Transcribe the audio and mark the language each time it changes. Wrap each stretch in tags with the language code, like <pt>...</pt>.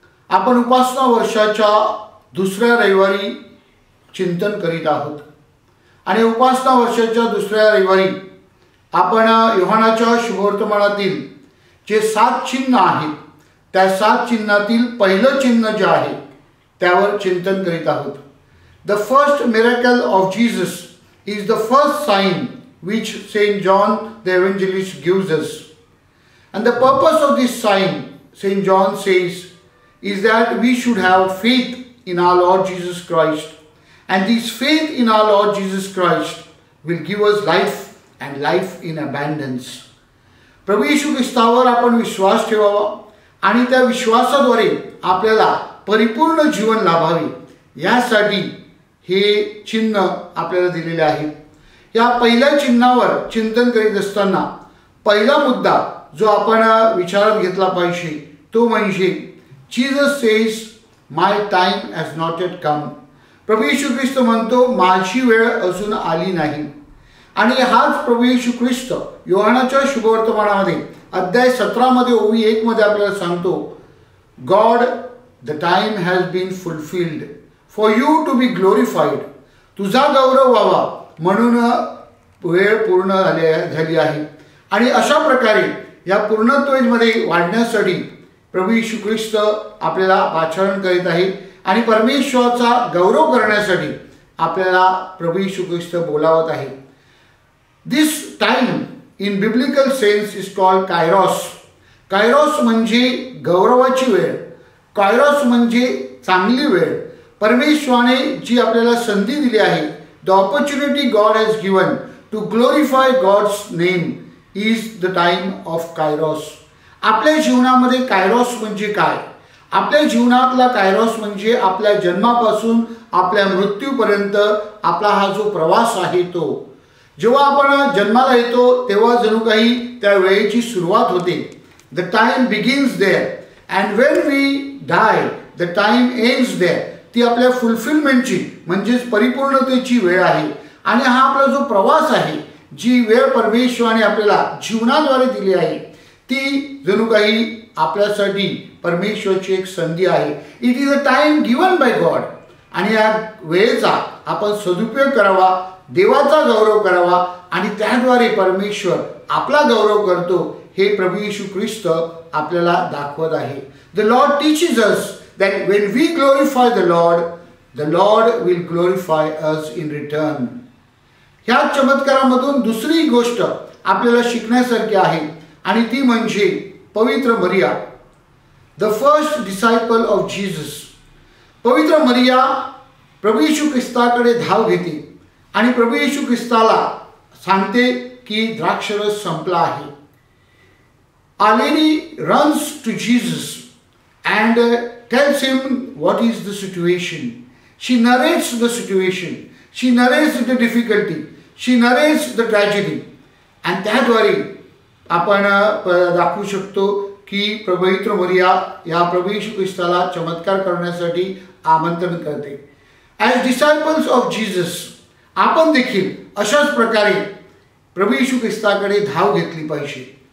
<mr>आपण उपासना वर्षाच्या दुसऱ्या रविवारी चिंतन करीत आहोत आणि उपासना वर्षाच्या दुसऱ्या रविवारी आपण योहानाच्या शुभवर्तमानातील जे 7 चिन्ह आहेत त्या 7 चिन्हातील पहिलं चिन्ह जे आहे त्यावर चिंतन करीत आहोत.</mr> <en>The first miracle of Jesus is the first sign which Saint John the Evangelist gives us. And the purpose of this sign, Saint John says, is that we should have faith in our Lord Jesus Christ. And this faith in our Lord Jesus Christ will give us life and life in abundance.</en> <mr>प्रभू येशू ख्रिस्तावर आपण विश्वास ठेवावा आणि त्या विश्वासाद्वारे आपल्याला परिपूर्ण जीवन लाभावे यासाठी हे चिन्ह आपल्याला दिलेले आहे. या पहिल्या चिन्हावर चिंतन करीत असताना पहिला मुद्दा जो आपण विचारात घेतला पाहिजे तो म्हणजे</mr> <en>Jesus says my time has not yet come.</en> <mr>प्रभू येशू ख्रिस्त म्हणतो माझी वेळ अजून आली नाही. आणि हाच प्रभू येशू ख्रिस्त योहानाच्या शुभवर्तमानामध्ये अध्याय 17 मध्ये ओवी 1 मध्ये आपल्याला सांगतो,</mr> <en>God the time has been fulfilled for you to be glorified.</en> <mr>तुझा गौरव व्हावा म्हणून वेळ पूर्ण झाली आहे. आणि अशा प्रकारे या पूर्णत्वेमध्ये वाढण्यासाठी प्रभू येशू ख्रिस्त आपल्याला आचरण करीत आहे आणि परमेश्वराचा गौरव करण्यासाठी आपल्याला प्रभू येशू ख्रिस्त बोलावत आहे.</mr> <en>This time in biblical sense is called kairos.</en> <mr>कायरॉस म्हणजे गौरवाची वेळ, कायरॉस म्हणजे चांगली वेळ. परमेश्वराने जी आपल्याला संधी दिली आहे,</mr> <en>The opportunity God has given to glorify God's name is the time of kairos.</en> <mr>आपल्या जीवनामध्ये कायरॉस म्हणजे काय? आपल्या जीवनातला कायरॉस म्हणजे आपल्या जन्मापासून आपल्या मृत्यूपर्यंत आपला हा जो प्रवास आहे तो. जेव्हा आपण जन्माला येतो तेव्हा जणू काही त्या वेळेची सुरुवात होते.</mr> <en>The time begins there and when we die the time ends there.</en> <mr>ती आपल्या फुलफिलमेंटची म्हणजेच परिपूर्णतेची वेळ आहे. आणि हा आपला जो प्रवास आहे, जी वेळ परमेश्वराने आपल्याला जीवनाद्वारे दिली आहे ती जणू काही आपल्यासाठी परमेश्वराची एक संधी आहे.</mr> <en>It is a time given by God.</en> <mr>आणि या वेळेचा आपण सदुपयोग करावा, देवाचा गौरव करावा आणि त्याद्वारे परमेश्वर आपला गौरव करतो हे प्रभू येशू ख्रिस्त आपल्याला दाखवत आहे.</mr> <en>The Lord teaches us that when we glorify the Lord will glorify us in return.</en> <mr>ह्या चमत्कारामधून दुसरी गोष्ट आपल्याला शिकण्यासारखी आहे आणि ती म्हणजे पवित्र मरिया,</mr> <en>The first disciple of Jesus.</en> <mr>पवित्र मरिया प्रभू येशू ख्रिस्ताकडे धाव घेते आणि प्रभू येशू ख्रिस्ताला सांगते की द्राक्षरस संपला आहे.</mr> <en>Our Lady runs to Jesus and tells him what is the situation. She narrates the situation. She narrates the difficulty. She narrates the tragedy.</en> <mr>And त्याद्वारे आपण दाखवू शकतो की पवित्र मरिया या प्रभू येशू ख्रिस्ताला चमत्कार करण्यासाठी आमंत्रण करते.</mr> <en>as disciples of Jesus</en> <mr>आपण देखील अशाच प्रकारे प्रभू येशू ख्रिस्ताकडे धाव घेतली पाहिजे.</mr>